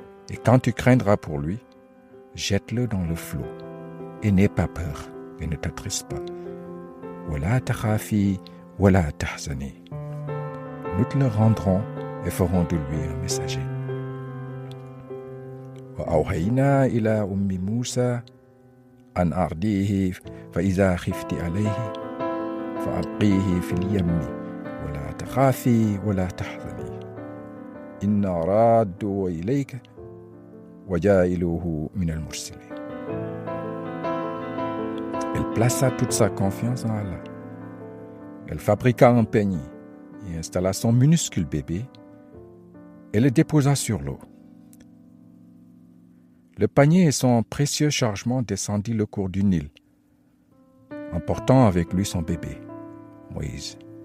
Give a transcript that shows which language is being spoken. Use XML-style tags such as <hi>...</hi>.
<fr>Et quand tu craindras pour lui, jette-le dans le flot. Et n'aie pas peur, et ne t'attriste pas.</fr> <ar>Wala takhafi, wala tahzani.</ar> <fr>Nous te le rendrons et ferons de lui un messager.</fr> <ar>وأوحينا إلى أم موسى أن أرضيه فإذا خفت عليه فألقيه في اليم ولا تخافي ولا تحزني إنا رادوه إليك وجاعلوه من المرسلين.</ar> <fr>Elle plaça toute sa confiance en Allah. Elle fabriqua un panier et installa son minuscule bébé et le déposa sur l'eau. Le panier et son précieux chargement descendit le cours du Nil, emportant avec lui son bébé, Moïse.</fr>